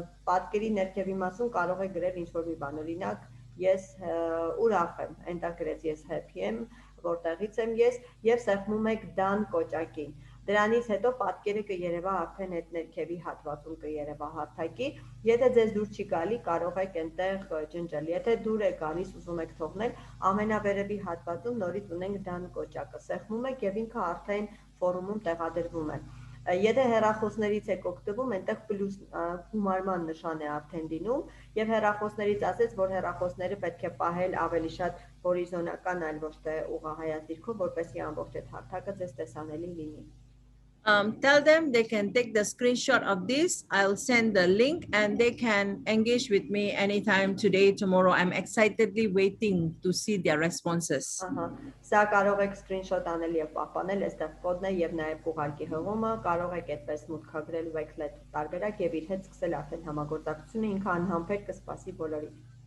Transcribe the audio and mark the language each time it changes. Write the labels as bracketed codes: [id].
[hy] պատկերի ներքևի մասում կարող եք գրել ինչ-որ մի բան, օրինակ ես ուրախ եմ, այնտեղ գրեց ես happy եմ, որտեղից եմ ես, եւ սեղմում եք done կոճակին։ Դրանից հետո պատկերը կերևա արդեն այդ ներքևի հատվածում կերևա հարթակի, եթե ձեզ դուր չի գալի, կարող եք այնտեղ ջնջել, եթե դուր է գալիս ուզում եք թողնել, ամենավերևի հատվածում նորից ունենք done կոճակը, սեղմում եք եւ ինքը արդեն ֆորումում տեղադրվում է։ Եթե հեռախոսներից եք օգտվում, այնտեղ պլյուս գումարման նշան է արդեն լինում, եւ հեռախոսներից ասեց, որ հեռախոսները պետք է պահել ավելի շատ հորիզոնական, այլ ոչ թե ուղղահայաց դիրքով, որպեսզի ամբողջ այդ հարթակը ձեզ տեսանելի լինի։ [en] Tell them they can take the screenshot of this. I'll send the link and they can engage with me anytime today, tomorrow. I'm excitedly waiting to see their responses. [hy] Սա կարող եք screenshot անել եւ պահպանել, այստեղ կոդն է եւ նաեւ ուղարկի հղումը, կարող եք այդպես մուտքագրել Wakelet տարբերակ եւ իր հետ սկսել արդեն համագործակցությունը, ինքը անհամբեր կսպասի բոլորին։